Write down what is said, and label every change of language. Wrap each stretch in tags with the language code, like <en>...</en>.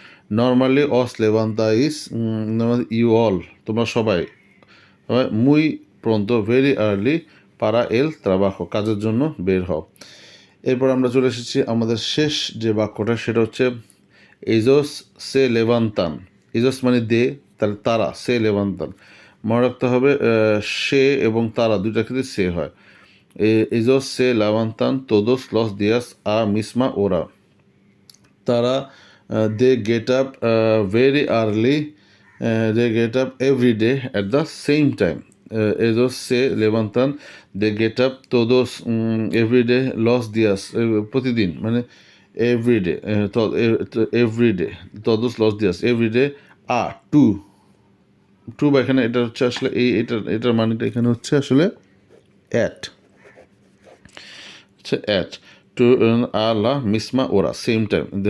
<en>Normally</en> <es>os levantáis,</es> <en>you all,</en> <bn>তোমরা সবাই,</bn> <es>muy pronto,</es> <en>very early,</en> <es>para el trabajo,</es> <bn>কাজের জন্য বের হও। এরপর আমরা চলে এসেছি আমাদের শেষ যে বাক্যটা, সেটা হচ্ছে</bn> <es>ellos se levantan।</es> <bn>ellos মানে দে, তাহলে তারা, সে লেভান্তান। মনে রাখতে হবে সে এবং তারা দুইটার ক্ষেত্রে সে হয়।</bn> <es>ellos se levantan todos los días a misma hora।</es> <en>তারা they get up very early, they get up every day at the same time।</en> <es>ellos se levantan,</es> <en>they get up</en> <bn>todos</bn> <en>every day</en> <es>los días,</es> <bn>প্রতিদিন মানে everyday, everyday,</bn> <es>todos los días,</es> <bn>everyday আ two বা এখানে এটা হচ্ছে আসলে এটার মানেটা এখানে হচ্ছে আসলে অ্যাট, আচ্ছা অ্যাট টু আ লা মিসমা ওরা,</bn> <en>Same time.</en>